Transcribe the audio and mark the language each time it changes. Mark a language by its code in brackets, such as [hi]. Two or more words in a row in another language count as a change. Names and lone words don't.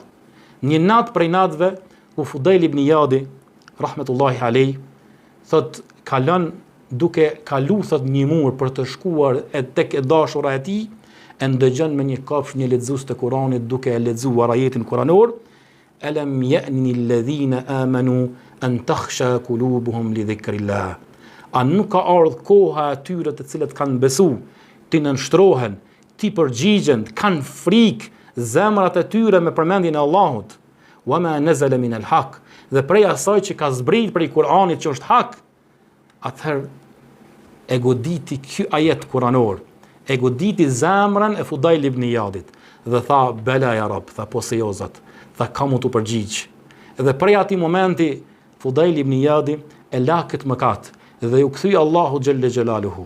[sq] Një natë prej natëve, ku Fudail ibn Iyadi, [ar] رحمة الله عليه, [sq] thot kalon duke kalu thot një mur për të shkuar tek e dashura e tij, e ndëgjon me një kafsh një lexues të Kuranit duke e lexuar ajetin kuranor, [ar] ألم يأن للذين آمنوا أن تخشع قلوبهم لذكر الله. [sq] A nuk ka ardhur koha atyre të cilët kanë besu, ti nënshtrohen, ti përgjigjen, kanë frikë zemrat e tyre me përmendjen e Allahut, [ar] وما نزل من الحق, [sq] dhe prej asaj që ka zbrit prej Kuranit që është hak, atëherë e goditi ky ajet kuranor, e goditi zemrën e Fudail ibn Iyadit dhe tha [ar] بلى يا رب, [sq] tha po se jo zot, tha kam u të përgjigj. Dhe prej atij momenti Fudail ibn Iyadi e la këtë mëkat dhe u kthyi Allahu [ar] جل جلاله.